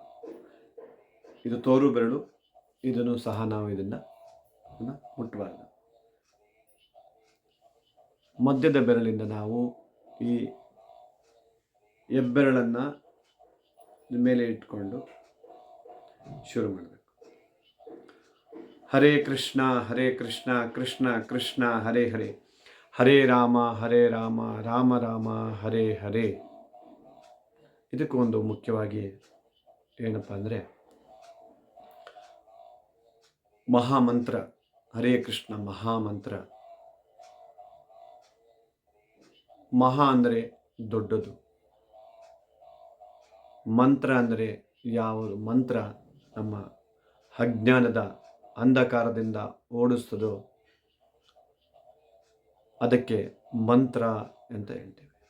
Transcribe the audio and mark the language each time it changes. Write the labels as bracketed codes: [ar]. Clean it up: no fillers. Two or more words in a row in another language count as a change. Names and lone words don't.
[kn] ಇದು ತೋರು ಬೆರಳು, ಇದನ್ನು ಸಹ ನಾವು ಇದನ್ನು ಮುಟ್ಟಬಾರದು. ಮಧ್ಯದ ಬೆರಳಿಂದ ನಾವು ಈ ಹೆಬ್ಬೆರಳನ್ನು ಮೇಲೆ ಇಟ್ಕೊಂಡು ಶುರು ಮಾಡಬೇಕು. [sa] ಹರೇ ಕೃಷ್ಣ ಕೃಷ್ಣ ಕೃಷ್ಣ ಹರೇ ಹರೇ, ಹರೇ ರಾಮ ರಾಮ ರಾಮ ಹರೇ ಹರೇ. [kn] ಇದಕ್ಕೂ ಒಂದು ಮುಖ್ಯವಾಗಿ ಏನಪ್ಪ ಅಂದರೆ ಮಹಾಮಂತ್ರ. ಹರೇ ಕೃಷ್ಣ ಮಹಾಮಂತ್ರ. ಮಹಾ ಅಂದರೆ ದೊಡ್ಡದು, ಮಂತ್ರ ಅಂದರೆ ಯಾವುದು ಮಂತ್ರ ನಮ್ಮ ಅಜ್ಞಾನದ ಅಂಧಕಾರದಿಂದ ಓಡಿಸ್ತದೋ ಅದಕ್ಕೆ ಮಂತ್ರ ಅಂತ ಹೇಳ್ತೇವೆ.